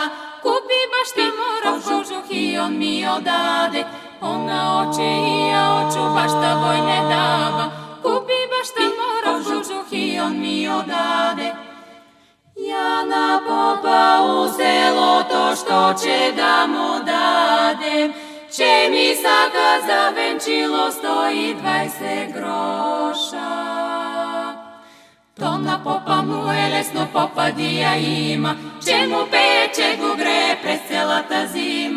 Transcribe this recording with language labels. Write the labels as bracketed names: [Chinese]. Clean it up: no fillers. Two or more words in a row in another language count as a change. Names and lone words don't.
[Serbian] Купи башта морав кожух и он ми ја даде. Она оче и ја очу башта вој не дава. Купи башта морав кожух и он ми ја даде. [Macedonian] Ја на попа у селото, што ќе да му дадем, че ми сака за венчило 120 гроша. [Bulgarian] То на попа му е лесно, попа дија има, че му пее, че го грее през целата зима.